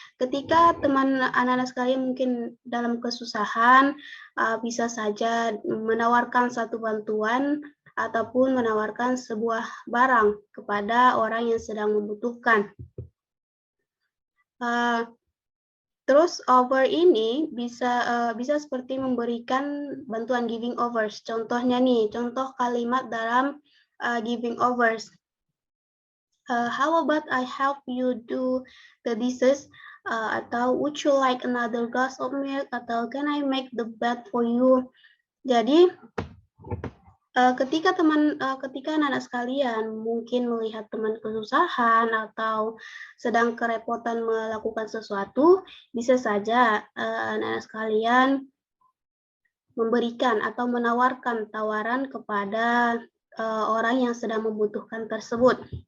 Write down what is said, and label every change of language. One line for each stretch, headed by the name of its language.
Indonesian: Ketika teman anak-anak sekalian mungkin dalam kesusahan, bisa saja menawarkan satu bantuan ataupun menawarkan sebuah barang kepada orang yang sedang membutuhkan. Terus over ini bisa seperti memberikan bantuan giving overs. Contohnya nih, contoh kalimat dalam giving overs.
English: How about I help you do the dishes? Atau would you like another glass of milk? Atau can I make the bed for you?
Indonesian: Jadi ketika anak-anak sekalian mungkin melihat teman kesusahan atau sedang kerepotan melakukan sesuatu, bisa saja anak-anak sekalian memberikan atau menawarkan tawaran kepada orang yang sedang membutuhkan tersebut.